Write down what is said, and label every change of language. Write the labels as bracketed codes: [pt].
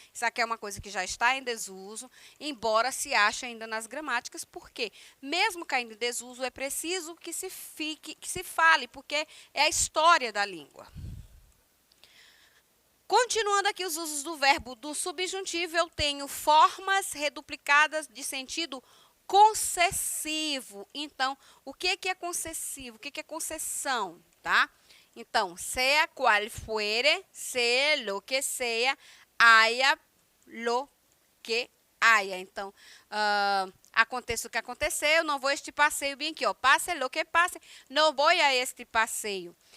[pt] Isso aqui é uma coisa que já está em desuso, embora se ache ainda nas gramáticas, porque mesmo caindo em desuso, é preciso que se fale, porque é a história da língua. Continuando aqui os usos do verbo do subjuntivo, eu tenho formas reduplicadas de sentido concessivo. Então, o que é concessivo? O que é concessão, tá? Então, [es] sea cual fuere, sea lo que sea, haya lo que haya. [pt] Então, aconteça o que acontecer, eu não vou a este passeio bem aqui, ó. Passe [es] lo que [pt] passe, não vou a este passeio.